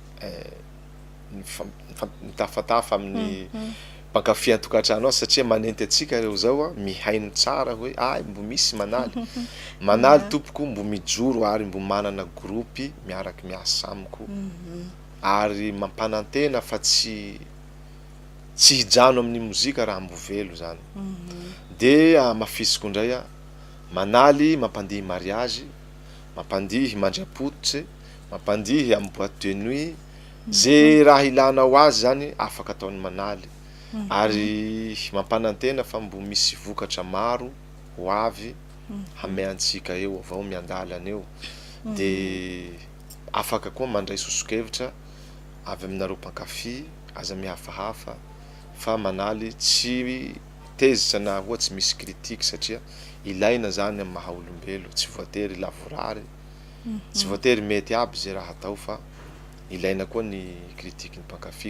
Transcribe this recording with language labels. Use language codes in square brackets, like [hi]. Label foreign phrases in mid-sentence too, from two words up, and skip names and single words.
[mg] mitafatafa amin'ny mpankafy an-tokantrano satria manenty atsika reo zao mihaino tsara hoe mbo misy manaly tompoko mbo mijoro ary mbo manana groupe miaraky miasa amiko ary mampanantena fa tsy hijano amin'ny mozika raha mbo velo zany. De mafisiko ndray manaly mampandihy mariage, mampandihy mandra-pototry, mampandihy amin'ny [fr] boîte de nuit, [mg] zay raha ilanao azy zany afaka ataony manaly. Ary mampanantena fa mbo misy vokatra maro ho avy hameantsika eo avao miandalana eo. De afaka koa mandray sosokevitra avy aminareo mpankafy aza mihafahafa fa manaly tsy tezitra na ohatsy misy critique satria ilaina zany amin'ny maha olombelo, tsy voatery lavorary, tsy voatery mety aby zay raha atao fa ilaina koa ny critique ny mpankafy.